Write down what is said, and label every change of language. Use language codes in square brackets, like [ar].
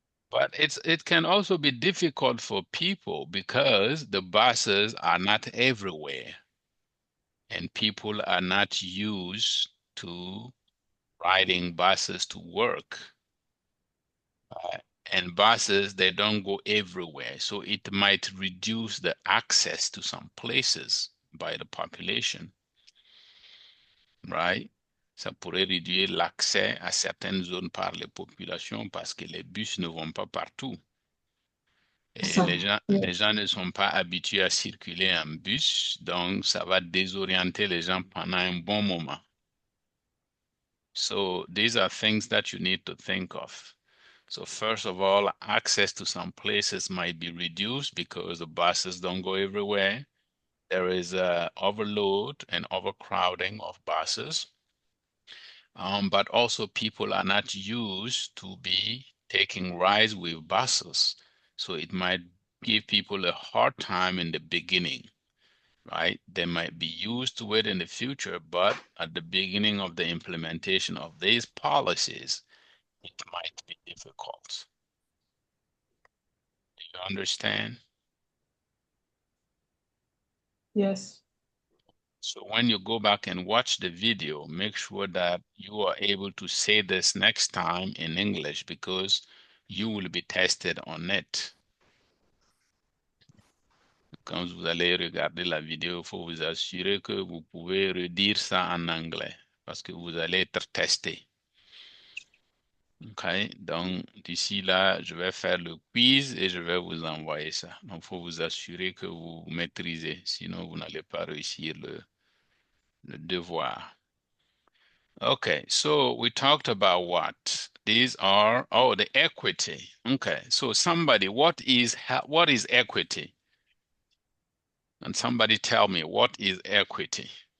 [en] But it can also be difficult for people because the buses are not everywhere and people are not used to riding buses to work. And buses, they don't go everywhere. So it might reduce the access to some places by the population, right? [fr] Ça pourrait réduire l'accès à certaines zones par les populations parce que les bus ne vont pas partout. Et les gens ne sont pas habitués à circuler en bus, donc ça va désorienter les gens pendant un bon moment. [en] So these are things that you need to think of. So first of all, access to some places might be reduced because the buses don't go everywhere. There is overload and overcrowding of buses. But also people are not used to be taking rides with buses. So it might give people a hard time in the beginning, right? They might be used to it in the future, but at the beginning of the implementation of these policies, it might be difficult. Do you understand? Yes. So when you go back and watch the video, make sure that you are able to say this next time in English because you will be tested on it. [fr] Quand vous allez regarder la vidéo, il faut vous assurer que vous pouvez redire ça en anglais parce que vous allez être testé. OK, donc d'ici là, je vais faire le quiz et je vais vous envoyer ça. Donc, il faut vous assurer que vous maîtrisez, sinon vous n'allez pas réussir le devoir. [en] Okay, so we talked about what? These are, oh, the equity. Okay, so somebody, what is equity? And somebody tell me, what is equity?